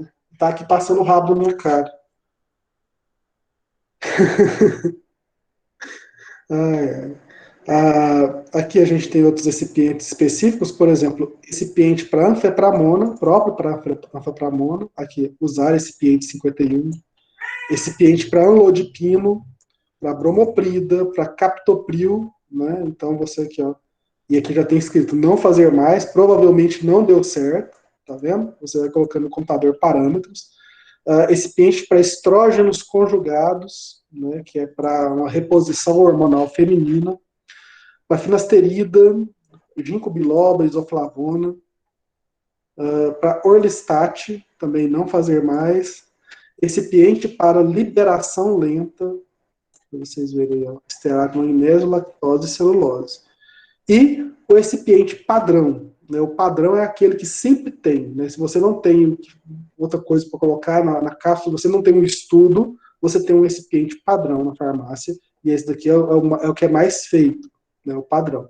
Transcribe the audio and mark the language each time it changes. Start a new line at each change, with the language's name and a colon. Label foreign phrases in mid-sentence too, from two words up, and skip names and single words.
Portuguese: Tá aqui passando o rabo na minha cara. Aqui a gente tem outros recipientes específicos, por exemplo, recipiente para anfepramona, próprio para anfepramona, aqui, usar recipiente 51, recipiente para anlodipino, para bromoprida, para captopril, né, então você aqui, ó, e aqui já tem escrito não fazer mais, provavelmente não deu certo, tá vendo? Você vai colocando no computador parâmetros, recipiente para estrógenos conjugados, né, que é para uma reposição hormonal feminina, para finasterida, ginkgo biloba, isoflavona, para orlistat, também não fazer mais, recipiente para liberação lenta, para vocês verem aí, estearato, magnésio, lactose e celulose. E o recipiente padrão, né, o padrão é aquele que sempre tem, né, se você não tem outra coisa para colocar na cápsula, você não tem um estudo, você tem um recipiente padrão na farmácia, e esse daqui é o que é mais feito, né, o padrão.